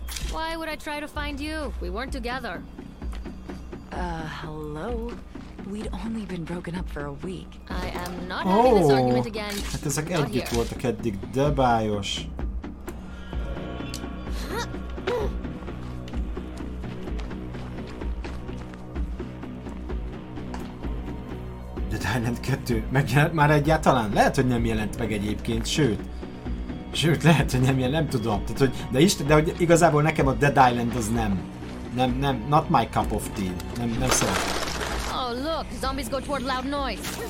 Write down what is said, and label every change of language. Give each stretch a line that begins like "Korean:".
English: Why would I try to find you? We weren't together. Hello? We'd only been broken up for a week. I am not having this argument again.
Hungarian: Hát ezek együtt voltak eddig, de bájos. The Dead End 2 megjelent már egyáltalán? Lehet, hogy nem jelent meg egyébként, sőt. Sőt, lehet, hogy nem jelent, nem tudom. Tehát, hogy, de, Isten, de hogy igazából nekem a Dead Island az nem. Nem, nem,
English: not my cup of tea.
Hungarian: Nem, nem szeretem.
English: Oh, look, zombies go toward loud noise.